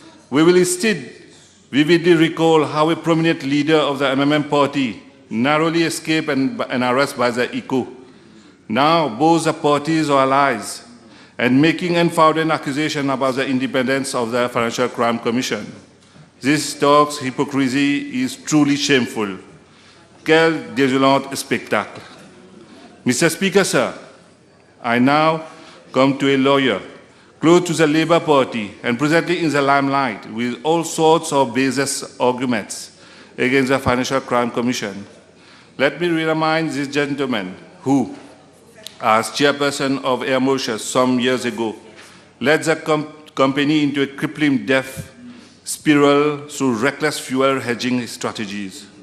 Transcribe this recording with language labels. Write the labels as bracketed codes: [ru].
[en] We will instead vividly recall how a prominent leader of the MMM party narrowly escaped an arrest by the ECO. Now both the parties are allies and making unfounded accusations about the independence of the Financial Crime Commission. This talk's hypocrisy is truly shameful. [fr] Quel désolant spectacle. [en] Mr. Speaker, sir, I now come to a lawyer close to the Labour Party and presently in the limelight with all sorts of baseless arguments against the Financial Crime Commission. Let me remind this gentleman who, as chairperson of Air Mauritius some years ago, led the company into a crippling debt spiral through reckless fuel hedging strategies.